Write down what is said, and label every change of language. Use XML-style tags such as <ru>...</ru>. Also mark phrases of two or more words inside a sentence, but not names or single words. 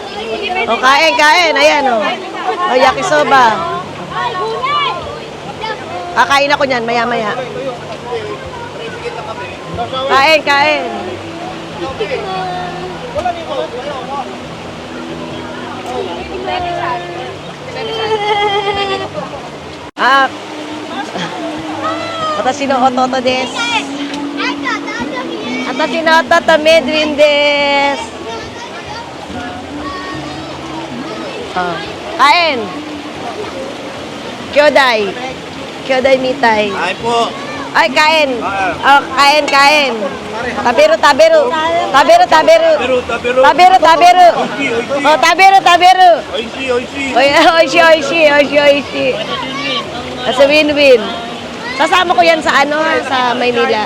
<tl>O, kain, kain. Ayan, o. O, yakisoba. Kakain ako niyan, maya-maya. Kain, kain. Ah.</tl> <ja>私の弟です。私の弟Medwinです.</ja> <tl>Ah. Kain.</tl> <ja>Kyodai. 兄弟みたい.</ja> <tl>Ay po. Ay, kain. Oh, kain, kain.</tl> <ja>食べる、食べる。食べる、食べる。食べる、食べる. オー、食べる、食べる. 美味しい、美味しい. 美味しい、美味しい、美味しい、美味しい.</ja> <tl>Sa win-win. Sasama ko yan sa ano, sa Maynila.</tl>